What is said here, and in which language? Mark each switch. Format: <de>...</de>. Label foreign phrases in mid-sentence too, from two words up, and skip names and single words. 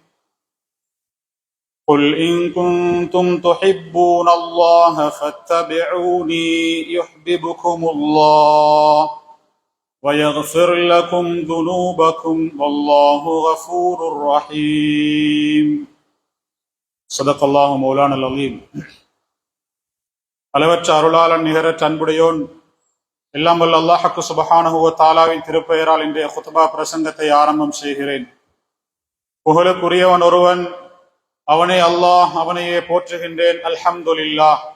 <ar>قل إن كنتم تحبون الله فاتبعوني يحببكم الله ويغفر لكم ذنوبكم والله غفور رحيم. صدق الله مولانا العظيم.</ar> <ta>அளவற்ற அருளாளன் நிகரற்ற அன்புடையோன் எல்லாம் வல்ல அல்லாஹ்</ta> <ar>سبحانه وتعالى</ar> <ta>திருப்பெயரால் இன்றைய குத்பா பிரசங்கத்தை ஆரம்பம் செய்கிறேன். புகழுக்குரியவன் ஒருவன், அவனே அல்லாஹ், அவனையே போற்றுகின்றேன். அல்ஹம்துலில்லாஹ்.</ta>